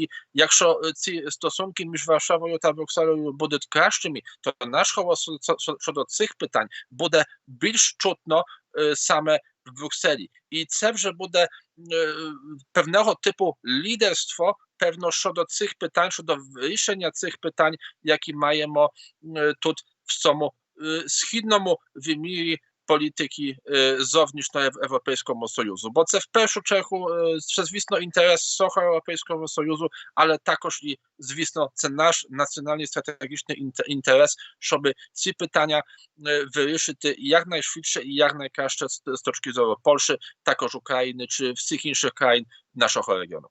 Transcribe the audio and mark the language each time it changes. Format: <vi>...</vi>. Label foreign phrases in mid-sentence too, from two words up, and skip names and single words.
<uk>Якщо ці стосунки між Варшавою та Брюкселею будуть кращими, то наш голос щодо цих питань буде більш чутно саме в Брюкселі. І це вже буде певного типу лідерство, певно, щодо цих питань, щодо вирішення цих питань, які маємо тут в цьому східному вимірі</uk> <pl>polityki zownietrzno-Europejskiego Sojuzu, bo</pl> <uk>це в першу чергу, це, звісно, інтерес всього Європейського Союзу, але також і, звісно, це наш національний стратегічний інтерес, щоб ці питання вирішити якнайшвидше і якнайкраще з точки зору Польщі, також України чи всіх інших країн нашого регіону.</uk>